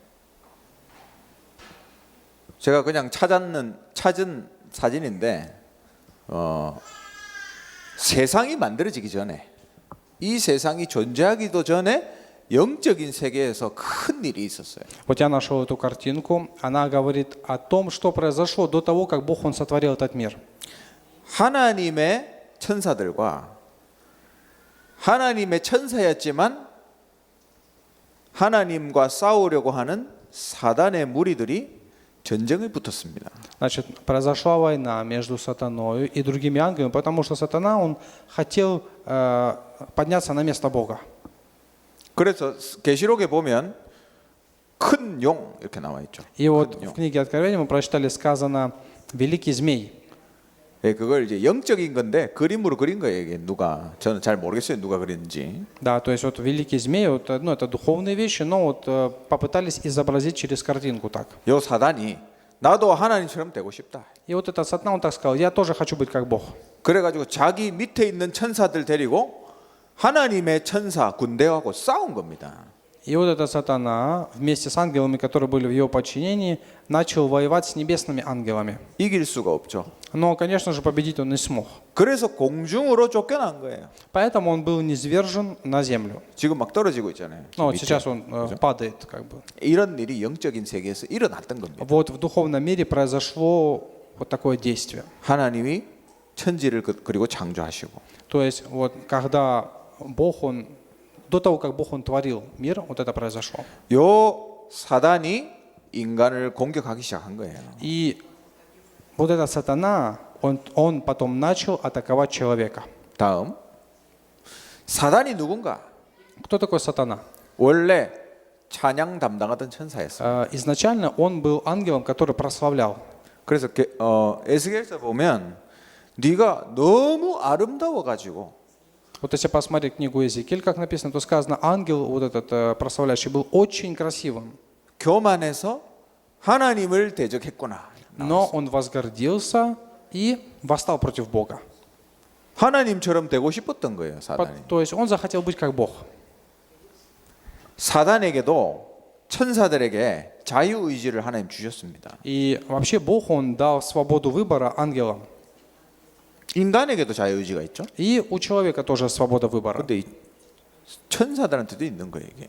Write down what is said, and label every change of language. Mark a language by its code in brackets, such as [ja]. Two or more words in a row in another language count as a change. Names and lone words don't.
[ko] 제가 그냥 찾은 사진인데 세상이 만들어지기 전에 이 세상이 존재하기도 전에 영적인 세계에서 큰 일이 있었어요. [ru] Вот я нашел эту картинку. Она говорит о том, что произошло до того, как Бог Он сотворил этот мир. [ko] 하나님의 천사들과 하나님의 천사였지만 하나님과 싸우려고 하는 사단의 무리들이 전쟁에 붙었습니다. [ru] Значит, произошла война между сатаной и другими ангелами, потому что сатана, он хотел подняться на место Бога. [ko] 그래서 계시록에 보면 큰 용 이렇게 나와 있죠. [ru] И вот в книге Откровения мы прочитали, сказано «великий змей». [ko] 예, 그걸 이제 영적인 건데 그림으로 그린 거예요. 이게 누가 저는 잘 모르겠어요. 누가 그렸는지. [ru] Да, то есть вот великий змей, вот, ну, это духовные вещи, но вот попытались изобразить через картинку так. [ko] 요 사단이 나도 하나님처럼 되고 싶다. [ru] И вот этот сатана, он так сказал, я тоже хочу быть как Бог. [ko] 그래가지고 자기 밑에 있는 천사들 데리고 하나님의 천사 군대하고 싸운 겁니다. [ru] И вот этот сатана вместе с ангелами, которые были в его подчинении, начал воевать с небесными ангелами. [ko] 이길 수가 없죠. [ru] Но, конечно же, победить он не смог. [ko] 그래서 공중으로 쫓겨난 거예요. [ru] Поэтому он был низвержен на землю. [ko] 지금 막 떨어지고 있잖아요. [ru] Ну, вот [ko] 밑에. [ru] сейчас он падает, как бы. [ko] 이런 일이 영적인 세계에서 일어났던 겁니다. [ru] Вот в духовном мире произошло вот такое действие. [ko] 하나님이 천지를 그리고 창조하시고 [ru] То есть вот когда Бог, он до того, как Бог он творил мир, вот это произошло. [ko] 요 사단이 인간을 공격하기 시작한 거예요. [ru] И вот этот сатана, он потом начал атаковать человека. [ko] 다음 사단이 누군가? [ru] Кто такой сатана? [ko] 원래 찬양 담당하던 천사였어요. [ru] Изначально он был ангелом, который прославлял. [ko] 그래서 에스겔서 보면 네가 너무 아름다워 가지고 [ru] Вот если посмотреть книгу Иезекииль, как написано, то сказано, ангел вот этот прославляющий был очень красивым. [ko] 교만해서 하나님을 대적했구나. [ru] Но он возгордился и восстал против Бога. [ko] 하나님처럼 되고 싶었던 거예요, 사단이. [ru] То есть он захотел быть как Бог. [ko] 사단에게도 천사들에게 자유 의지를 하나님 주셨습니다. [ru] И вообще Бог, Он дал свободу выбора ангелам. [ko] 인간에게도 자유 의지가 있죠. [ru] И у человека тоже свобода выбора. [ko] 근데 이 천사들한테도 있는 거예요, 이게.